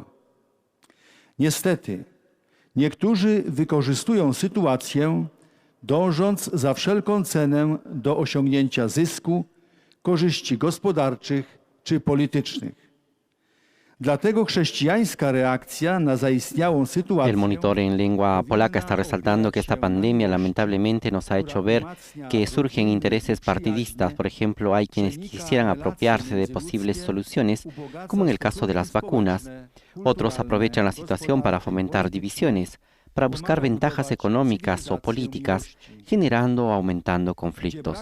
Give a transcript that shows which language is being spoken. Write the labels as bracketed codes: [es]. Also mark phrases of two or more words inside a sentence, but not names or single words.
[pl] Niestety, niektórzy wykorzystują sytuację, dążąc za wszelką cenę do osiągnięcia zysku, korzyści gospodarczych czy politycznych. Dlatego chrześcijańska reakcja na zaistniałą sytuację. [es] El monitor en lengua polaca está resaltando que esta pandemia lamentablemente nos ha hecho ver que surgen intereses partidistas. Por ejemplo, hay quienes quisieran apropiarse de posibles soluciones, como en el caso de las vacunas. Otros aprovechan la situación para fomentar divisiones, para buscar ventajas económicas o políticas, generando o aumentando conflictos.